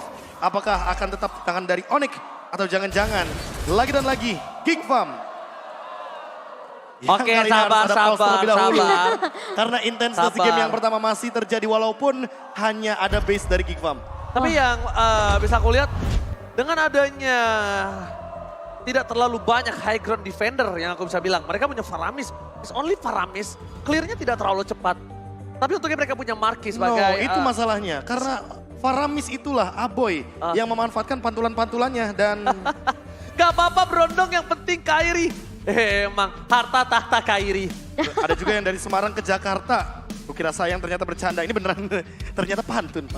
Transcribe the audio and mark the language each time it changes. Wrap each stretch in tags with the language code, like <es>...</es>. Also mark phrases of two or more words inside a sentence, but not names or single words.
<id>Apakah akan tetap di tangan dari Onyx? Atau jangan-jangan lagi dan lagi Gigfam. Oke, sabar. Karena intensitas game yang pertama masih terjadi walaupun hanya ada base dari Gigfam. Tapi yang bisa aku lihat dengan adanya tidak terlalu banyak</id> <en>high ground defender</en> <id>yang aku bisa bilang. Mereka punya Faramis,</id> <en>it's only</en> <id>Faramis, clearnya tidak terlalu cepat. Tapi untungnya mereka punya Marky sebagai... itu masalahnya, karena Faramis itulah Aboy yang memanfaatkan pantulan-pantulannya dan... Gak apa-apa Brondong, yang penting Kairi. Emang harta tahta Kairi. Ada juga yang dari Semarang ke Jakarta. Kukira sayang ternyata bercanda, ini beneran ternyata pantun, Pak.</id>